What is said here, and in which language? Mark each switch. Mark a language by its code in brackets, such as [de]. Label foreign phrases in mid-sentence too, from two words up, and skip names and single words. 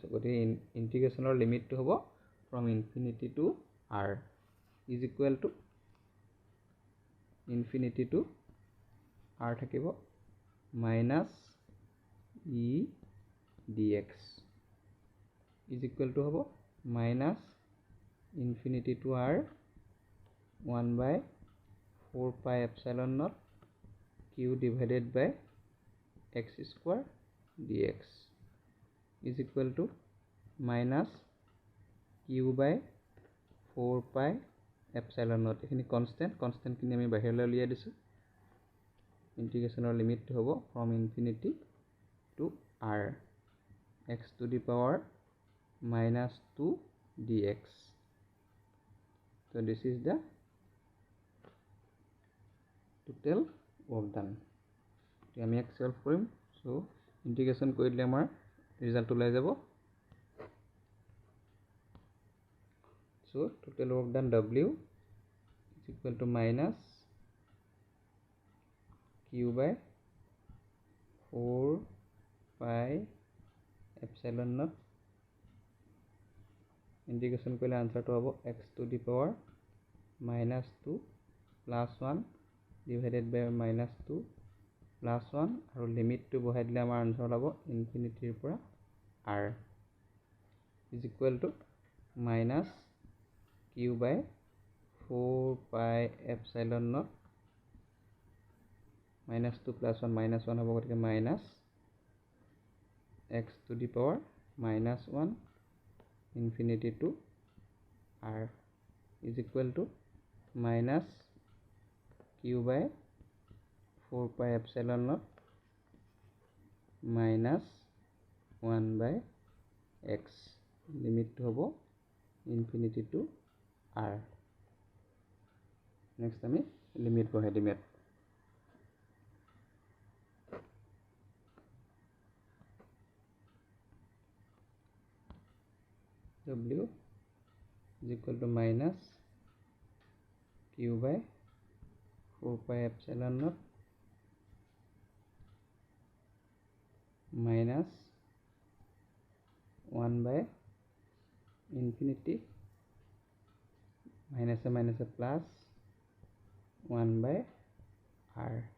[as] গতিকে ইণ্টিগ্ৰেশ্যনৰ লিমিটটো হ'ব [en] from infinity to r is equal to infinity to r থাকিব minus e dx is equal to হ'ব minus infinity to r 1/4 pi epsilon naught q divided by x square dx is equal to minus q by 4 pi epsilon naught। [as] এইখিনি কনষ্টেণ্টখিনি আমি বাহিৰলৈ উলিয়াই দিছোঁ। ইণ্টিগ্ৰেশ্যনৰ লিমিটটো হ'ব [en] from infinity to r x to the power -2 dx. So this is the total work done. [as] এতিয়া আমি এক সলভ কৰিম। সো ইণ্টিগ্ৰেশ্যন কৰি দিলে আমাৰ ৰিজাল্ট ওলাই যাব। [en] সো total work done W is equal to minus q by 4 pi epsilon naught। [as] ইণ্টিগ্ৰেশ্যন কৰিলে আনচাৰটো হ'ব [en] x to the power -2 plus 1 divided by -2 plus 1 [as] আৰু লিমিটটো বহাই দিলে আমাৰ আনচাৰ ওলাব ইনফিনিটিৰ পৰা [en] r is equal to minus q by 4 pi epsilon naught -2 plus 1 -1 হ'ব, গতিকে minus x to the power -1 infinity to r is equal to minus q by 4 pi epsilon naught minus 1 by x, limit to hobo infinity to r। [as] নেক্সট আমি লিমিট বহাই দিম ইয়াত। [en] W is equal to minus Q by 4 pi epsilon naught minus 1 by infinity minus a plus 1 by R.